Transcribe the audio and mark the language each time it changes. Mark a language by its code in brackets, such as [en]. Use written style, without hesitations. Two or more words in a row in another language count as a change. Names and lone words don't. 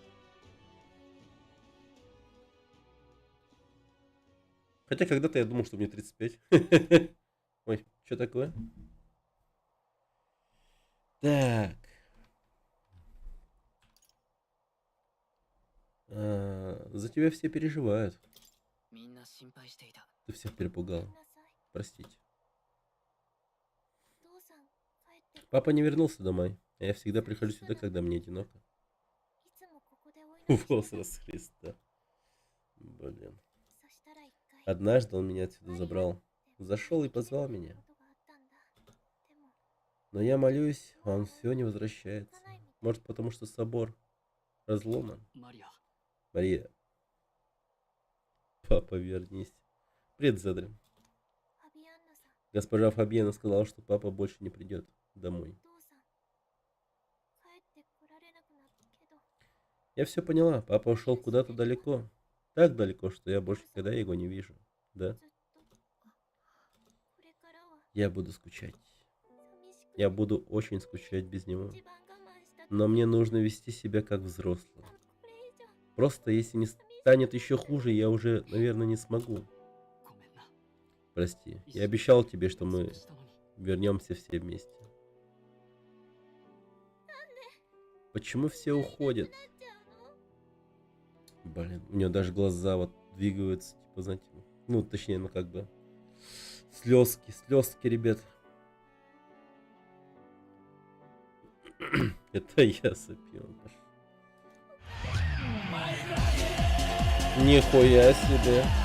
[ru] Хотя когда-то я думал, что мне 35. Ой, что такое? Так. За тебя все переживают. [ja] みんな心配していた。 [ru] Ты всех перепугал. [ja] ごめんなさい。 [ru] Простите. [ja] お父さん帰ってこ [ru] Папа не вернулся домой. А я всегда прихожу сюда, когда мне одиноко. [ja] いつもここでお祈りしてた。 [ru] Возраст Христа. Блин. [ja] そしたら一回 [ru] Однажды он меня отсюда забрал. Зашел и позвал меня. [ja] ことがあったんだ。でも [ru] Но я молюсь, а он все не возвращается. Может, потому что собор разломан? マリア、 Мария. Папа, вернись. Привет, Зедри. [ja] ファビアンナさん、 [ru] Госпожа Фабиана сказала, что папа больше не придет домой. [ja] お父さん帰ってこられなくなったけど、 [ru] Я все поняла. Папа ушел куда-то далеко. Так далеко, что я больше никогда его не вижу. Да? [ja] ずっとこれからは [ru] Я буду скучать. [ja] 寂しく [ru] Я буду очень скучать без него. [ja] 一番我慢したけど、 [ru] Но мне нужно вести себя как взрослый. [ja] これ以上 [ru] Просто если не станет еще хуже, я уже, наверное, не смогу. [ja] ごめんな。 [ru] Прости. Я обещал тебе, что мы [ja] 約束したのに [ru] вернемся все вместе. Почему все уходят? [ja] なっちゃうの？ [ru] Блин, у нее даже глаза вот двигаются, типа, знаете, ну, точнее, ну, как бы, слезки, ребят. Это я сопил. Нихуя себе.